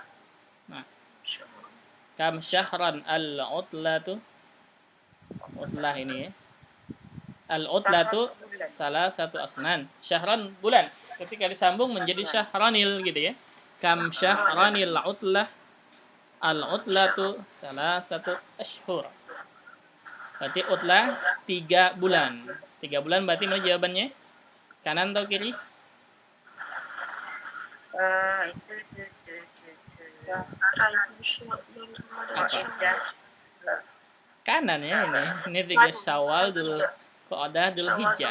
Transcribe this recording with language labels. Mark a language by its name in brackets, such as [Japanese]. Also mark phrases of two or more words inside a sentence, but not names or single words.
[Indonesian] Nah, [Arabic] كم شهرا العطلة [Indonesian] tu utlah ini ya. Al-utlah tu salah satu asnan. Syahran bulan. Ketika disambung menjadi syahranil gitu ya. [Arabic] كم شهرا العطلة. [Indonesian] Al-utlah tu salah satu ashhur. Berarti utlah 3 bulan. 3 bulan berarti mana jawabannya? Kanan atau kiri? Kanan ya ini. Ini 3 Syawal, Dzulqa'dah, Dzulhijjah.